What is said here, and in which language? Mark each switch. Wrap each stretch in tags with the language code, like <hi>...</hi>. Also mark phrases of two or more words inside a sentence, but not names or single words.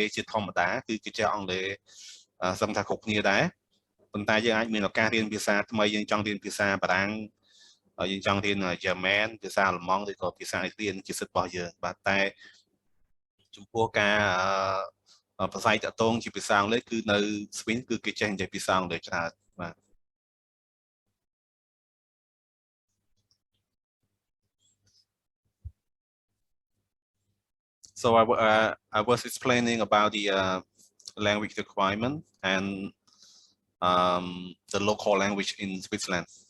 <km>ជាធម្មតាគឺគេចេះអង់គ្លេសសឹងថាគ្រប់គ្នាដែរប៉ុន្តែយើងអាចមានឱកាសរៀនភា សាថ្មីយើងចង់រៀនភាសាបារាំងយើងចង់រៀន German ភាសាអាល្លឺ ម៉ង់ឬក៏ភាសាអ៊ីតាលីជាសិទ្ធិរបស់យើងបាទតែចំពោះការប្រស័យតាក់ទងជាភាសាអង់គ្លេសគឺនៅ Sweden គឺគេចេះនិយាយភាសាអង់គ្លេសច្រើនបាទ</km> <en>So I was explaining about the language requirement and the local language in Switzerland.</en>